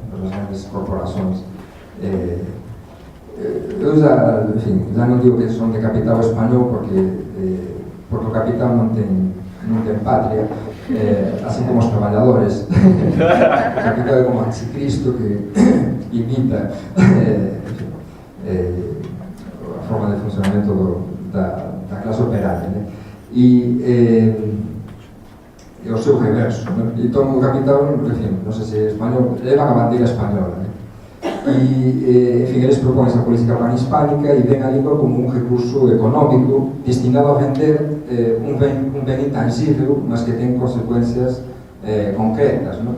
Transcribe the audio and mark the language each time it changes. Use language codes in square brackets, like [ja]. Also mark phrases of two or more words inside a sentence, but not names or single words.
[pt] Por essas grandes corporações. Eu já não digo que são de capital espanhol porque o capital não tem pátria, assim como os trabalhadores. O capital é como anticristo que imita a forma de funcionamento da [gl] na clase operaria, [pt] né? E o seu reverso, né? [gl] Entón o capitán, enfim, non sei se é español, levan a bandeira española, né? E, en fin, eles proponen esa política panhispánica e ven a lingua como un recurso económico destinado a vender un ben intangible, mas que ten consecuencias concretas, ¿no?